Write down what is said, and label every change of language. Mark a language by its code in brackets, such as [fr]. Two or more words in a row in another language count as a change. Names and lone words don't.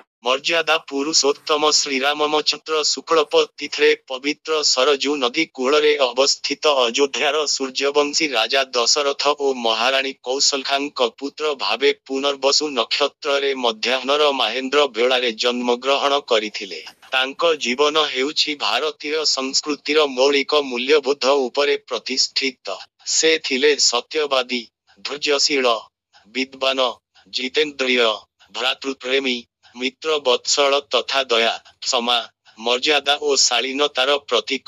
[or] ମର୍ଯ୍ୟାଦା ପୁରୁଷୋତ୍ତମ ଶ୍ରୀରାମଚନ୍ଦ୍ର ଶୁକ୍ଳପକ୍ଷ ତିଥିରେ ପବିତ୍ର ସରଜୂ ନଦୀ କୂଳରେ ଅବସ୍ଥିତ ଅଯୋଧ୍ୟାର ସୂର୍ଯ୍ୟବଂଶୀ ରାଜା ଦଶରଥ ଓ ମହାରାଣୀ କୌସଲ୍ୟାଙ୍କ ପୁତ୍ର ଭାବେ ପୁନର୍ବସୁ ନକ୍ଷତ୍ରରେ ମଧ୍ୟାହ୍ନର ମହେନ୍ଦ୍ର ବେଳାରେ ଜନ୍ମଗ୍ରହଣ କରିଥିଲେ। ତାଙ୍କ ଜୀବନ ହେଉଛି ଭାରତୀୟ ସଂସ୍କୃତିର ମୌଳିକ ମୂଲ୍ୟବୋଧ ଉପରେ ପ୍ରତିଷ୍ଠିତ। ସେ ଥିଲେ ସତ୍ୟବାଦୀ, ଧୈର୍ଯ୍ୟଶୀଳ, ବିଦ୍ୱାନ, ଜିତେନ୍ଦ୍ରିୟ, ଭ୍ରାତୃପ୍ରେମୀ, ମିତ୍ର ବତ୍ସଳ ତଥା ଦୟା, କ୍ଷମା, ମର୍ଯ୍ୟାଦା ଓ ଶାଳୀନତାର ପ୍ରତୀକ।